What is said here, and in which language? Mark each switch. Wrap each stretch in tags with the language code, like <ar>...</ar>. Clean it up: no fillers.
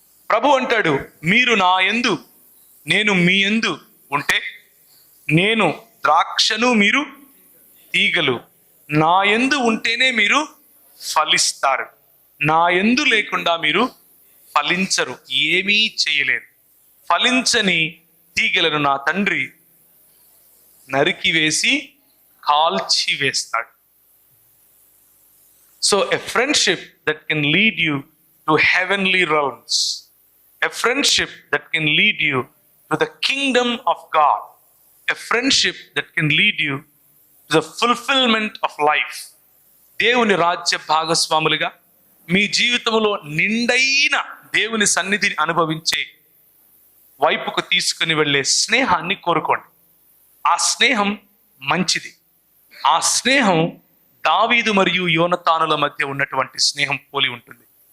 <te>ప్రభు అంటాడు, మీరు నా యందు నేను మీ యందు ఉంటే, నేను ద్రాక్షను మీరు తీగలు, నా యందు ఉంటేనే మీరు ఫలిస్తారు, నా యందు లేకుండా మీరు ఫలించరు, ఏమీ చేయలేరు. ఫలించని తీగలను నా తండ్రి నరికి వేసి కాల్చి వేస్తాడు.</te> <en>So a friendship that can lead you to heavenly realms, a friendship that can lead you to the kingdom of God, a friendship that can lead you to the fulfillment of life.</en> <te>దేవుని రాజ్య భాగస్వాములుగా మీ జీవితంలో నిండైన దేవుని సన్నిధిని అనుభవించే వైపుకు తీసుకుని వెళ్ళే స్నేహాన్ని కోరుకోండి. ఆ స్నేహం మంచిది. ఆ స్నేహం దావీదు మరియు యోనతానుల మధ్య ఉన్నటువంటి స్నేహం పోలి ఉంటుంది.</te>